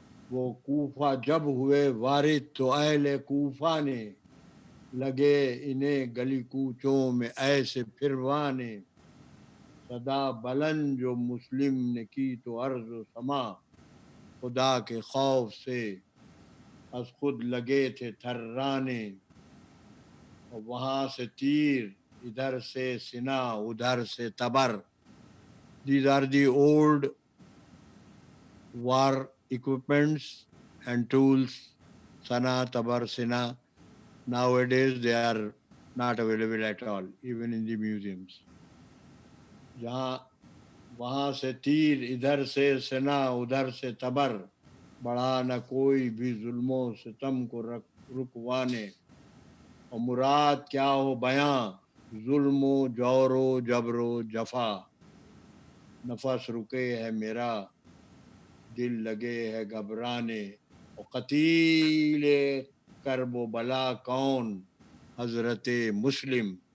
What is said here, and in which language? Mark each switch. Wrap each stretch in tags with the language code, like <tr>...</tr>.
<ur>وہ کوفہ جب ہوئے وارد تو اہل کوفہ نے، لگے انہیں گلی کوچوں میں ایسے پھروانے، صدا بلند جو مسلم نے کی تو عرض و سما، خدا کے خوف سے از خود لگے تھے تھرانے، اور وہاں سے تیر ادھر سے سنا ادھر سے تبر.</ur> <en>These are the old war equipments and tools, Sana, Tabar, Sina. Nowadays they are not available at all, even in the museums.</en> <ur>جہاں وہاں سے تیر ادھر سے سنا ادھر سے تبر، بڑھا نہ کوئی بھی ظلم و ستم کو رکوانے، اور مراد کیا ہو بیاں ظلم و جور و جبر و جفا، نفس رکے ہے میرا دل لگے ہے گھبرانے، اور قتیل کرب و بلا کون حضرت مسلم،</ur>